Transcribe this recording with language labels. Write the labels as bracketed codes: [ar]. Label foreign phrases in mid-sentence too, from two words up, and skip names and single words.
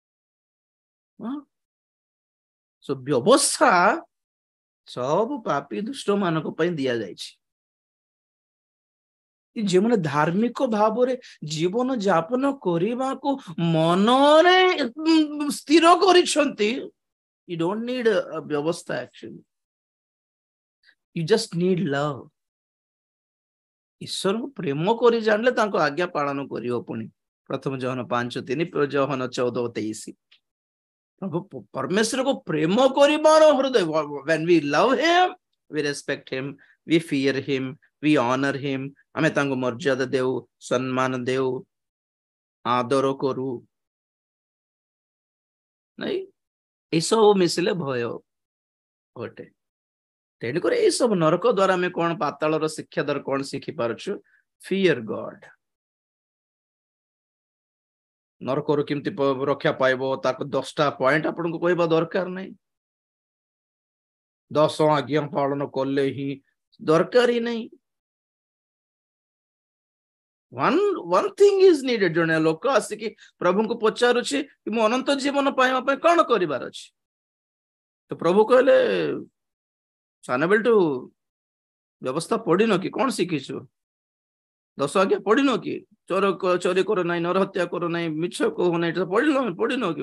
[or] ବ୍ୟବସ୍ଥା ସବୁ ପାପୀ ଦୁଷ୍ଟ ମାନଙ୍କ ପାଇଁ ଦିଆଯାଇଛି। ଯେଉଁମାନେ ଧାର୍ମିକ ଭାବରେ ଜୀବନ ଯାପନ କରିବାକୁ ମନରେ ସ୍ଥିର କରିଛନ୍ତି, [en] you don't need a ବ୍ୟବସ୍ଥା actually, you just need love। [or] ଈଶ୍ୱରଙ୍କୁ ପ୍ରେମ କରି ଜାଣିଲେ ତାଙ୍କ ଆଜ୍ଞା ପାଳନ କରିବ। ପୁଣି ପ୍ରଥମ ଜହନ 5:3, ଜହନ 14:23। ପ୍ରଭୁ ପରମେଶ୍ୱରକୁ ପ୍ରେମ କରିବାର ହୃଦୟ, [en] when we love him, we respect him, we fear him, we honor him। [or] ଆମେ ତାଙ୍କୁ ମର୍ଯ୍ୟାଦା ଦେଉ, ସମ୍ମାନ ଦେଉ, ଆଦର କରୁ ନାଇଁ। ଏସବୁ ମିଶିଲେ ଭୟ ଘଟେ। ତେଣୁକରି ଏସବୁ ନରକ ଦ୍ଵାରା ଆମେ କଣ, ପାତାଳର ଶିକ୍ଷା ଦ୍ୱାରା କଣ ଶିଖି ପାରୁଛୁ? [en] fear God. [or] ନରକରୁ କେମିତି ରକ୍ଷା ପାଇବ, ତାକୁ 10ଟା ପଏଣ୍ଟ ଆପଣଙ୍କୁ କହିବା ଦରକାର ନାହିଁ। 10 ଆଜ୍ଞା ପାଳନ କଲେ ହିଁ ଦରକାର ହିଁ ନାହିଁ। [en] one thing is needed। [or] ଜଣେ ଲୋକ ଆସିକି ପ୍ରଭୁଙ୍କୁ ପଚାରୁଛି କି ମୁଁ ଅନନ୍ତ ଜୀବନ ପାଇବା ପାଇଁ କଣ କରିବାର ଅଛି? ତ ପ୍ରଭୁ କହିଲେ, ସାନବେଳଠୁ ବ୍ୟବସ୍ଥା ପଢିନ କି? କଣ ଶିଖିଛୁ? 10 ଆଜ୍ଞା ପଢିନ କି? ଚୋରି କର ନାହିଁ, ନରହତ୍ୟା କର ନାହିଁ, ମିଛ କହୁ ନାହିଁ, ପଢିନ କି?